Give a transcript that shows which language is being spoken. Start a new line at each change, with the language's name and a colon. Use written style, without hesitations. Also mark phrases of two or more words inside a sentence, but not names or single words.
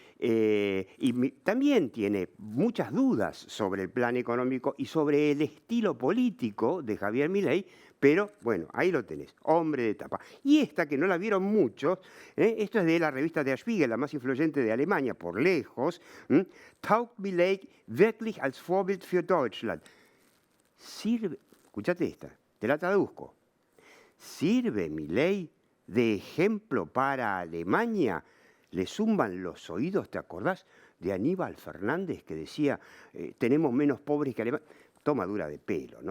Spanish: Y también tiene muchas dudas sobre el plan económico y sobre el estilo político de Javier Milei, pero bueno, ahí lo tenés, hombre de tapa. Y esta, que no la vieron muchos, esto es de la revista Der Spiegel, la más influyente de Alemania, por lejos.
German: Taugt Milei wirklich als Vorbild für Deutschland?
Spanish: Escuchate esta, te la traduzco. ¿Sirve Milei de ejemplo para Alemania? Le zumban los oídos, ¿te acordás de Aníbal Fernández que decía, tenemos menos pobres que Alemania? Tomadura de pelo, ¿no?